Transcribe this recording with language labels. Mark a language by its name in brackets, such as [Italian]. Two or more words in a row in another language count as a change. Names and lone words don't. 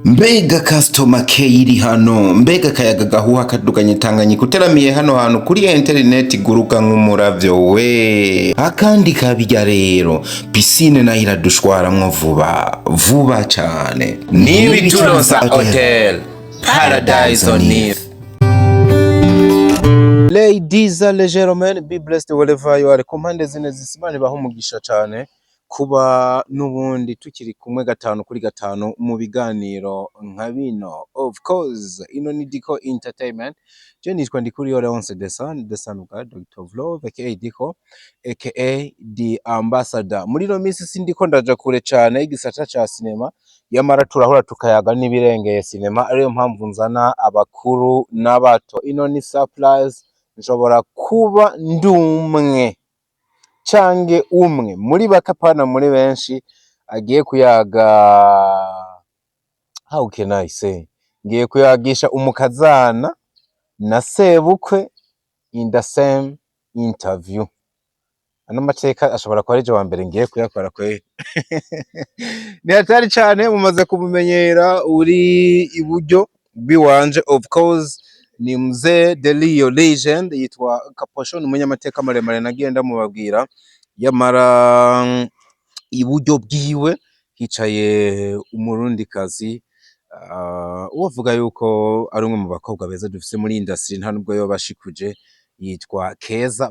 [Rundi] Mbega [English] customer care [Rundi] iri hano, mbega kayaga gahuha kaduganye Tanganyika uteramiye hano hantu kuri internet guruka nk'umuravyo we. Akandi kabijya rero, piscine na iradushwaramwo vuba cyane. N'ibituronsa hotel Paradise on Earth. [English] Ladies and gentlemen, be blessed wherever you are. [Rundi] Komande zine zisimane baho umugisha cyane kuba nubundi tukiri kumwe gatanu kuri gatanu mu biganiro nka bino. [English] Of course [Rundi] ino ni Diko Entertainment. Je nitwa Ndikuri Leonce [English] the son of God, [Rundi] Dr. [English] of Love aka Diko aka the ambassador. [Rundi] Muri no minsi sindiko ndaja kure cyane igisata ca cinema, yamara turahora tukayaga n'ibirengeye cinema, ariyo mpamvu nzana abakuru n'abato. Ino ni surprise, nshobora kuba ndumwe cange umwe muri bakapana muri benshi agiye kuyaga, [English] how can I say, [Rundi] ngiye kuyagisha umukazana na sebukwe [English] in the same interview. [Rundi] Ano mateka ashobora kuba ari wa mbere ngiye kuyakora kwe. Ni hatari cyane, mumaze kumumenyera uri iburyo biwanje. [English] Of course [Rundi] ni mzee Delio legend, yitwa Kaposho, umunyamateka maremare nagenda mubabwira. Yamara iburyo bwiwe hicaye umurundikazi uvuga yuko ari umwe mu bakobwa beza dufise muri industry, nta nubwo yo bashikuje, yitwa Keza.